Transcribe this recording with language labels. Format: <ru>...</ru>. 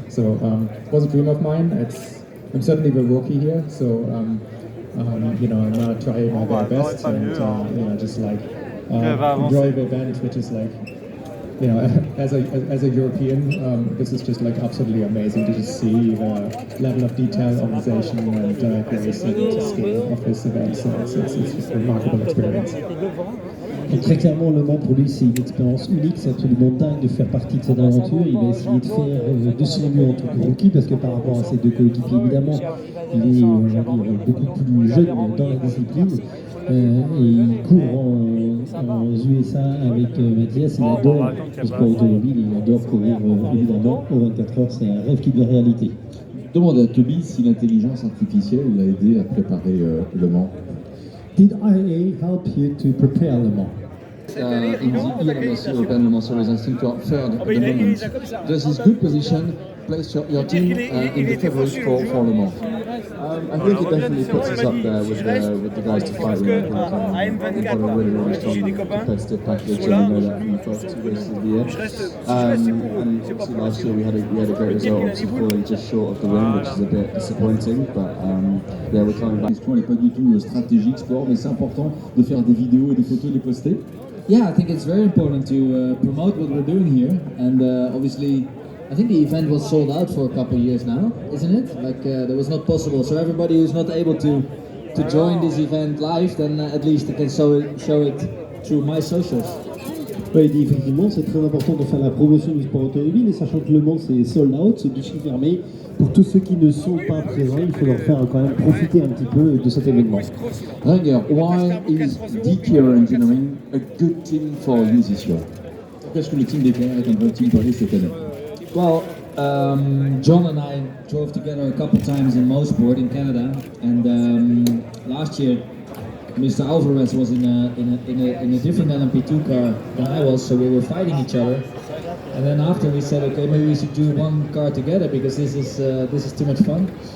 <en>So it was a dream of mine. I'm certainly the rookie here, so I'm gonna try my very best and just like enjoy the event, which is like, as a European, this is just like absolutely amazing to just see the level of detail, organization, and grace and scale of this event. So it's a remarkable experience.</en> <fr>Et très clairement, Le Mans pour lui, c'est une expérience unique, c'est absolument dingue de faire partie de cette aventure. Il va essayer de faire de son mieux en tant que rookie, parce que par rapport à ses deux coéquipiers, évidemment, il est beaucoup plus jeune dans la discipline. Et il court en USA avec Mathias. Il adore le sport automobile, il adore courir évidemment aux 24 heures, c'est un rêve qui devient réalité. Demande à Toby si l'intelligence artificielle l'a aidé à préparer Le Mans.</fr> <en>Did IA help you to prepare Le Mans? In the ELMS European Le Mans Series, I think you are third at the moment. Does this good position place your team in the favourites for Le Mans? I think it definitely puts us up there with the guys to fight with. We've got a really strong competitive package, and we know that from the first two races of the year. And obviously last year we had a great result, obviously falling just short of the win, which is a bit disappointing. But yeah, we're coming back.</en> <fr>La question n'est pas du tout stratégique, sport, mais c'est important de faire des vidéos et des photos, de les poster.</fr> <en>Yeah, I think it's very important to promote what we're doing here, and obviously I think the event was sold out for a couple of years now, isn't it? Like that was not possible. So everybody who's not able to join this event live, then at least they can show it through my socials.</en> <fr>Oui, il dit effectivement, c'est très important de faire la promotion du sport automobile, et sachant que Le Mans c'est sold out, c'est guichet fermé. Pour tous ceux qui ne sont pas présents, il faut leur faire quand même profiter un petit peu de cet événement.</fr> <en>Ranger, why is DKR Engineering a good team for you this year?</en> <fr>pourquoi est-ce que le team DKR est un bon team pour vous cette année?</fr> <en>Well, John and I drove together a couple times in Mosport in Canada, and last year Mr. Alvarez was in a different LMP2 car than I was, so we were fighting each other. And then after we said, okay, maybe we should do one car together because this is too much fun.</en>